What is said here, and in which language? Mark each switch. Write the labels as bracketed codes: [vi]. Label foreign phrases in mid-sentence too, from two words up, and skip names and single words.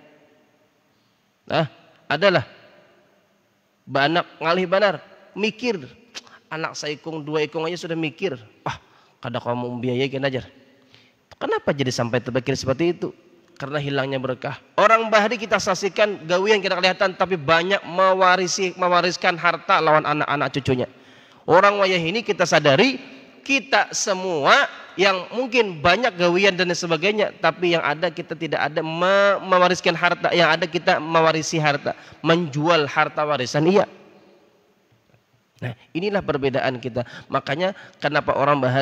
[bjn] Nah, adalah banyak ngalih banar, mikir, anak saya ikung 2 ikung aja sudah mikir, kada kamu biayai kan ajar. [id] Kenapa jadi sampai terpikir seperti itu? Karena hilangnya berkah. [bjn] Orang bahari kita saksikan gawian kita kelihatan, tapi banyak mewariskan harta lawan anak-anak cucunya. Orang wayah ini kita sadari, [id] kita semua yang mungkin banyak gawian dan sebagainya, tapi yang ada kita tidak ada mewariskan harta, yang ada kita mewarisi harta, menjual harta warisan, iya. Nah, inilah perbedaan kita. Makanya kenapa orang bahari?